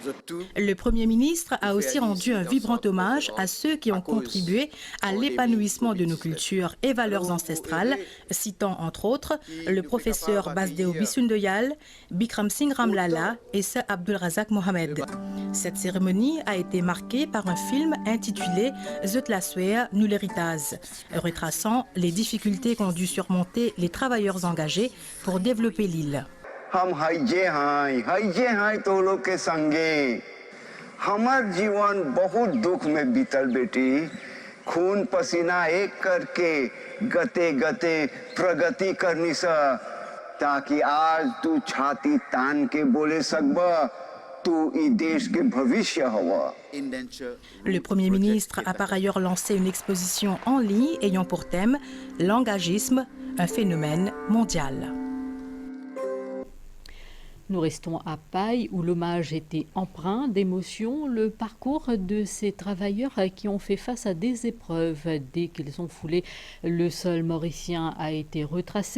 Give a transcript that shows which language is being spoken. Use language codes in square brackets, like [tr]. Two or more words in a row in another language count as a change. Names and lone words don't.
[fr] Le Premier ministre a aussi rendu un vibrant hommage à ceux qui ont contribué à l'épanouissement de nos cultures et valeurs ancestrales, citant entre autres le professeur Basdeo Bissundoyal, Bikram Singh Ramlala et Sir Abdul Razak Mohamed. Cette cérémonie a été marquée par un film intitulé Zutlaswea Nuleritas, retraçant les difficultés qu'ont dû surmonter les travailleurs engagés pour développer l'île. [bho] हम हाइजे हैं तो लोग के संगे हमार जीवन बहुत दुख में बीतल बेटी खून पसीना एक करके गते गते प्रगति करनी सा ताकि आज तू छाती तान के बोले सकबा तू ई देश के भविष्य हवा. [fr] Le Premier ministre a par ailleurs lancé une exposition en ligne ayant pour thème l'engagisme, un phénomène mondial. Nous restons à Paille où l'hommage était empreint d'émotion. Le parcours de ces travailleurs qui ont fait face à des épreuves dès qu'ils ont foulé le sol mauricien a été retracé.